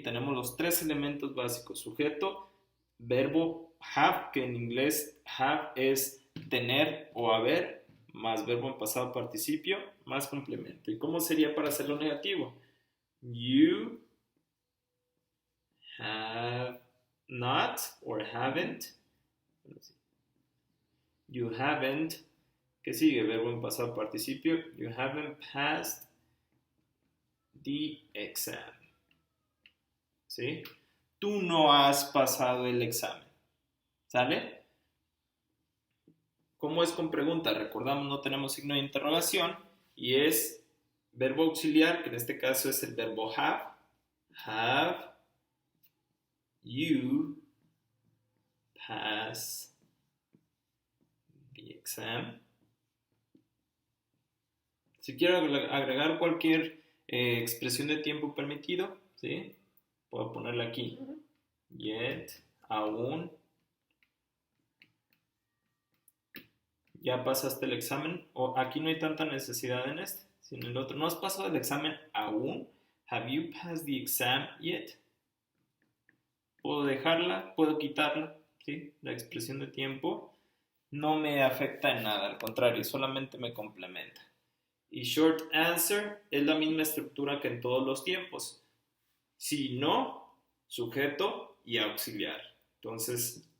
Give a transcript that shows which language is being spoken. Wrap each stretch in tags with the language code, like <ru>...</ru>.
<es>Tenemos los tres elementos básicos, sujeto, verbo have, que en inglés have es tener o haber, más verbo en pasado participio, más complemento. ¿Y cómo sería para hacerlo negativo?</es> <en>You have not or haven't. You haven't.</en> <es>¿Qué sigue? Verbo en pasado participio.</es> <en>You haven't passed the exam.</en> <es>¿Sí? Tú no has pasado el examen. ¿Sale? ¿Cómo es con pregunta? Recordamos, no tenemos signo de interrogación y es verbo auxiliar, que en este caso es el verbo have.</es> <en>Have you passed the exam?</en> <es>Si quiero agregar cualquier expresión de tiempo permitido, ¿sí? Puedo ponerla aquí. Yet, aún. Ya pasaste el examen. O aquí no hay tanta necesidad en este, sino en el otro. ¿No has pasado el examen aún?</es> <en>Have you passed the exam yet?</en> <es>Puedo dejarla, puedo quitarla, ¿sí? La expresión de tiempo no me afecta en nada, al contrario, solamente me complementa. Y short answer es la misma estructura que en todos los tiempos. Si no, sujeto y auxiliar. Entonces,</es>